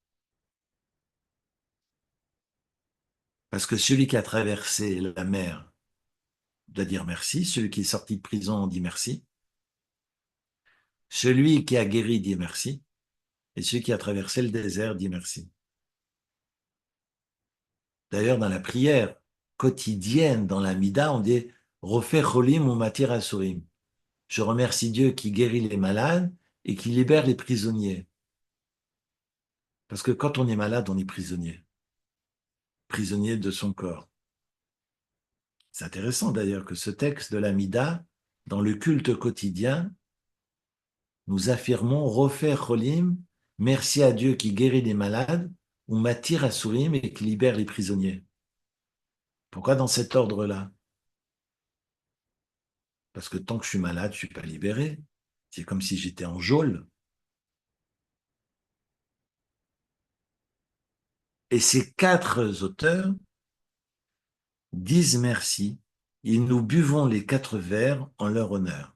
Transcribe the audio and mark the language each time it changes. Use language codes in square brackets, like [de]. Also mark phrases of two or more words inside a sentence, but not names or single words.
[fr] Parce que celui qui a traversé la mer doit dire merci, celui qui est sorti de prison dit merci, celui qui a guéri dit merci, et celui qui a traversé le désert dit merci. D'ailleurs, dans la prière quotidienne, dans la Mida, on dit [he] רופא חולים ומתיר אסורים. [fr] Je remercie Dieu qui guérit les malades et qui libère les prisonniers. Parce que quand on est malade, on est prisonnier. Prisonnier de son corps. C'est intéressant d'ailleurs que ce texte de la Mida, dans le culte quotidien, nous affirmons [he] רופא חולים, [fr] merci à Dieu qui guérit les malades, [he] ומתיר אסורים [fr] et qui libère les prisonniers. Pourquoi dans cet ordre-là? Parce que tant que je suis malade, je ne suis pas libéré. C'est comme si j'étais en geôle. Et ces quatre auteurs disent merci et nous buvons les quatre verres en leur honneur.